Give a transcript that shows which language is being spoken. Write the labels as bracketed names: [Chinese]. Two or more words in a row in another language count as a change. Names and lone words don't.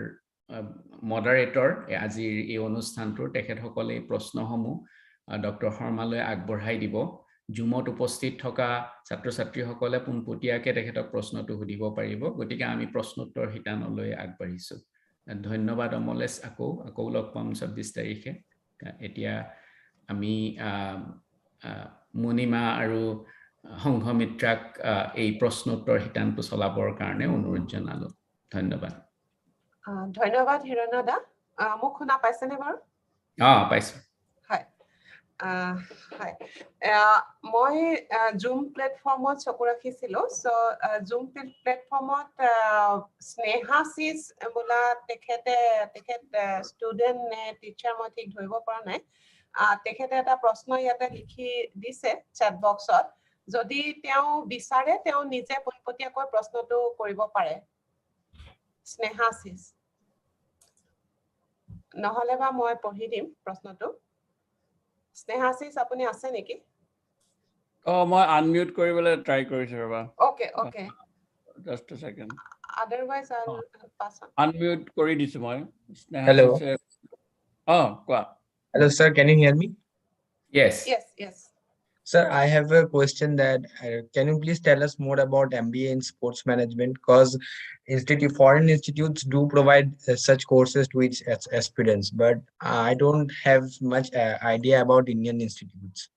[Assamese] মডাৰেটৰ আজিৰ এই অনুষ্ঠানটোৰ তেখেতসকলে প্ৰশ্নসমূহ ডক্টৰ শৰ্মালৈ আগবঢ়াই দিব জুমত উপস্থিত থকা ছাত্ৰ ছাত্ৰীসকলে পোনপটীয়াকে তেখেতক প্ৰশ্নটো সুধিব পাৰিব গতিকে আমি প্ৰশ্নোত্তৰ শিতানলৈ আগবাঢ়িছো ধন্যবাদ অমলেশ আকৌ লগ পাম 26 তাৰিখে এতিয়া আমি মুনিমা আৰু সংঘমিত্ৰাক এই প্ৰশ্নোত্তৰ শিতানটো চলাবৰ কাৰণে অনুৰোধ জনালো ধন্যবাদ ধন্যবাদ হিৰণ্য দা মোক শুনা পাইছেনে বাৰু পাইছো হয় Hi. মই Zoom platformত চকু ৰাখিছিলো so Zoom platformত স্নেহা সিস বোলা তেখেত ষ্টুডেন্ট নে টিচাৰ মই ঠিক ধৰিব পৰা নাই তেখেতে এটা প্ৰশ্ন ইয়াতে লিখি দিছে [English] chat boxত [Assamese] যদি তেওঁ বিচাৰে তেওঁ নিজে পোনপটীয়াকৈ প্ৰশ্নটো কৰিব পাৰে স্নেহা সিস নহলে বা মই পঢ়ি দিম প্ৰশ্নটো স্নেহাসিস আপুনি আছে নেকি মই আনমিউট কৰিবলৈ ট্ৰাই কৰিছো ৰবা [English] Okay just a second otherwise I'll pass on [Assamese] unmute কৰি দিছো মই [English] Hello. [Assamese] কোৱা [English] Hello, sir. Can you hear me? Yes. yes Sir, I have a question that can you please tell us more about MBA in sports management? Because foreign institutes do provide such courses to its aspirants, but I don't have much idea about Indian institutes.